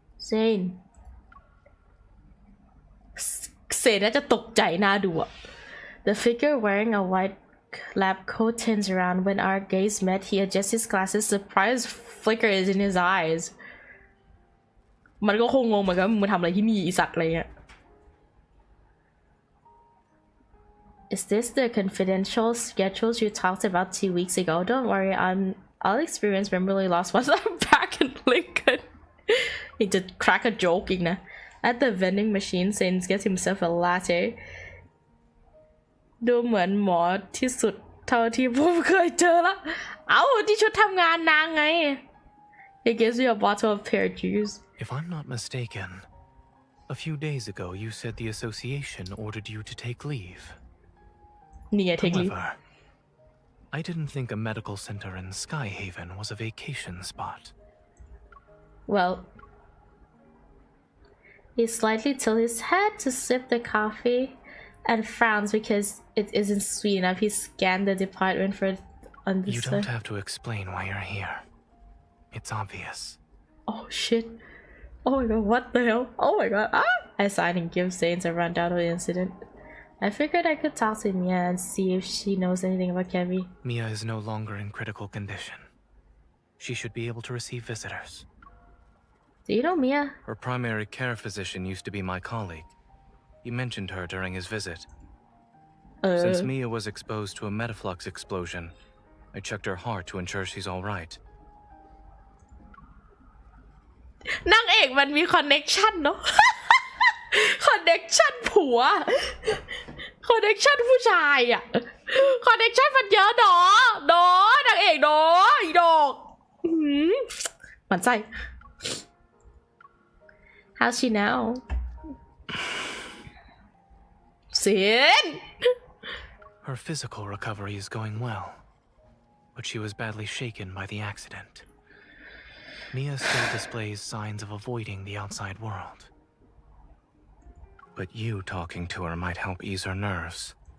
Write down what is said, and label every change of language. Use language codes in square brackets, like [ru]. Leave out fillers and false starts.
[en] Zane [th] น่าจะตกใจน่าดูอะ [en] The figure wearing a white lab coat turns around. When our gaze met, he adjusts his glasses. Surprise flicker is in his eyes. [th] มันก็คงงงเหมือนกันมึงทำอะไรที่นี่อีสัตว์อะไรเงี้ย [en] Is this the confidential schedules you talked about 2 weeks ago? Don't worry, I'll experience memory loss once I'm back in Lincoln. [th] นี่จะ [en] crack a joke [th] อีกนะ [en] At the vending machine, Sainz gets himself a latte. [th] ดูเหมือนหมอที่สุดเท่าที่ผมเคยเจอละเอ้าที่ชุดทำงานนางไง [en] He gives you a bottle of pear juice. If I'm not mistaken, a few days ago you said the association ordered you to take leave. However, I didn't think a medical center in Skyhaven was a vacation spot. Well, he slightly tilts his head to sip the coffee and frowns because it isn't sweet enough. He scanned the department for understood. You don't have to explain why you're here. It's obvious. Oh shit. Oh my god, what the hell? Oh my god. Ah! I sign and give Saints a rundown of the incident. I figured I could talk to Mia and see if she knows anything about Kevin. Mia is no longer in critical condition. She should be able to receive visitors. Do you know Mia? Her primary care physician used to be my colleague. He mentioned her during his visit. Since Mia was exposed to a metaflux explosion, I checked her heart to ensure she's all right. [th] นางเอกมันมีคอนเนคชั่นเนาะ คอนเนคชั่นผัว คอนเนคชั่นผู้ชายอะคอนเนคชั่นมันเยอะดอนางเอกดออีดอกหมันไส้ [en] How's she now? Sin! Her physical recovery is going well, but she was badly shaken by the accident. Mia still displays signs of avoiding the outside world. But you talking to her might help ease her nerves.